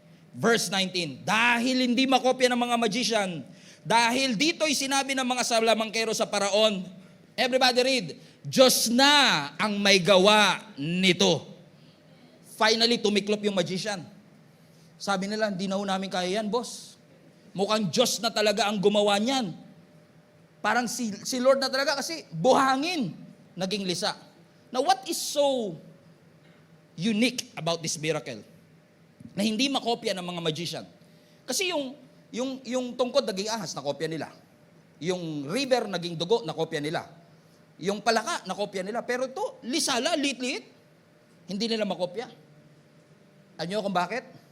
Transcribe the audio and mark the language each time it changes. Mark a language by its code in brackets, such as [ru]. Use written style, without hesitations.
[tl] Verse 19, dahil hindi makopya ng mga magician, dahil dito'y sinabi ng mga salamangkero sa paraon, [en] everybody read, [tl] Diyos na ang may gawa nito. Finally, tumiklop yung magician. Sabi nila, hindi na ho namin kaya yan, boss. Mukhang Diyos na talaga ang gumawa niyan. Parang si Lord na talaga kasi buhangin naging lisa. [en] Now, what is so unique about this miracle? [tl] Na hindi makopya ng mga magician. Kasi yung tungkod naging ahas, nakopya nila. Yung river naging dugo, nakopya nila. Yung palaka, nakopya nila. Pero ito, lisala, liit-liit, hindi nila makopya. Alam niyo kung bakit?